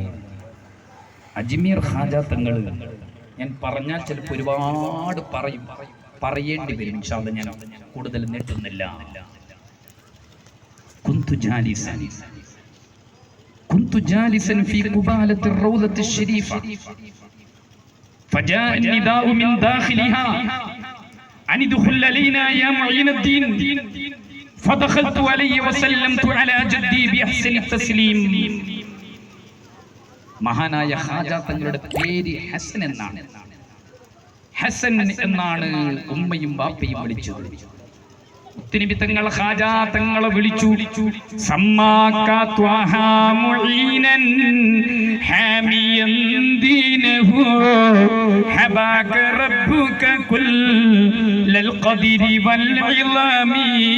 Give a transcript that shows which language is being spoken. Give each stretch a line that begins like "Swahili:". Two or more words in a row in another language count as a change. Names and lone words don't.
Malayalam: അജ്മീർ ഖാജാ തങ്ങൾ ഞാൻ പറഞ്ഞാൽ ചിലപ്പോൾ ഒരുപാട് പറയേണ്ടി വരും.
Arabic: إن شاء الله
Malayalam: ഞാൻ കൂടുതൽ നീട്ടുന്നില്ല.
Arabic: كنت جالسا في قبالة روضة شريفة فجاء النداء من داخلها أن ادخل علينا يا معين الدين فدخلت عليه وسلمت على جدي بأحسن التسليم.
Malayalam: മഹാനായ ഖാജാ തങ്ങളുടെ പേര് ഹസൻ എന്നാണ്. ഹസൻ എന്നാണ് ഉമ്മയും ബാപ്പയും വിളിച്ചത്. മുത്തുനബി തങ്ങൾ ഖാജാ തങ്ങളെ വിളിച്ചു.
Arabic: سماك طه معينا حاميا دينه حباك ربك كل القدر والإعظام.